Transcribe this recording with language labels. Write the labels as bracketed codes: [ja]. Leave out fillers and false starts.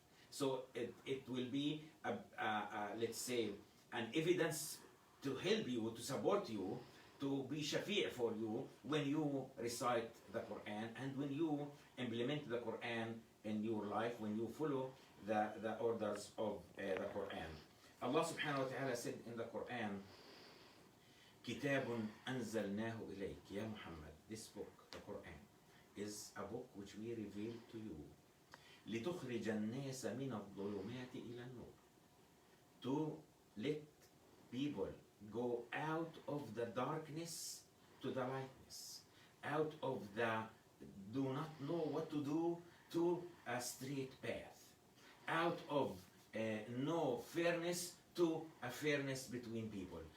[en] So it will be, let's say, an evidence to help you, to support you, to be shafi' for you when you recite the Quran and when you implement the Quran in your life, when you follow the orders of the Quran. Allah subhanahu wa ta'ala said in the Quran, [ar] كتاب أنزلناه إليك يا [en] Muhammad. This book, the Quran, is a book which we reveal to you. [ar] لتخرج الناس من الظلمات إلى النور. [en] To let people go out of the darkness to the lightness, out of the do not know what to do to a straight path, out of no fairness to a fairness between people.